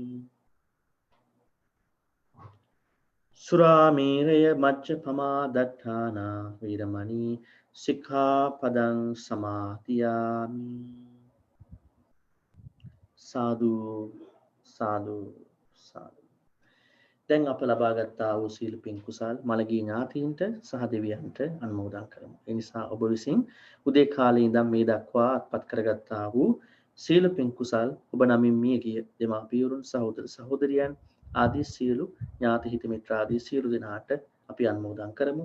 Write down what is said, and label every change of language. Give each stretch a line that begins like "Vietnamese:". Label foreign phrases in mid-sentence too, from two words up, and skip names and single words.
Pali: สุราเมรยมัจจปมาดัฏฐานาวีรมณีสิกขาปดังสมาธิยามิสาธุสาธุสาธุ
Sinhala: දැන් අප ලබාගත්තා වූ සීල පින් කුසල් මළගිය ඥාතීන්ට සහ දෙවියන්ට අනුමෝදන් කරමු. ඒ නිසා ඔබ විසින් උදේ කාලේ ඉඳන් මේ දක්වා අත්පත් කරගත්තා වූ සීල පින් කුසල් ඔබ නමින් මියගිය දෙමාපියරුන් සහෝදර සහෝදරියන් ආදී සියලු ඥාති හිත මිත්‍රාදී සියලු දෙනාට අපි අනුමෝදන් කරමු.